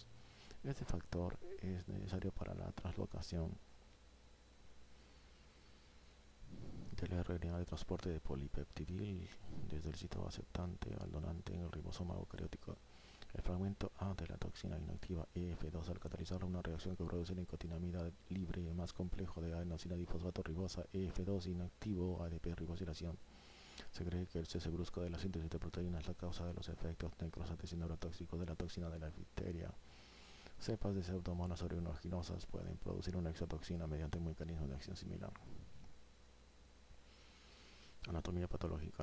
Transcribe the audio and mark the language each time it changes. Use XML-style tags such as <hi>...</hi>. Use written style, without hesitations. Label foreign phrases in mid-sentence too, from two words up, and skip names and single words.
<es>Este factor es necesario para la translocación del RNA de transporte de polipeptidil desde el sitio aceptante al donante en el ribosoma eucariótico. El fragmento A de la toxina inactiva EF2 al catalizar una reacción que produce nicotinamida libre más complejo de adenosina difosfato ribosa EF2 inactivo ADP ribosilación. Se cree que el cese brusco de la síntesis de proteínas es la causa de los efectos necrosantes y neurotóxicos de la toxina de la difteria. Cepas de pseudomonas aeruginosa pueden producir una exotoxina mediante un mecanismo de acción similar. Anatomía patológica.</es>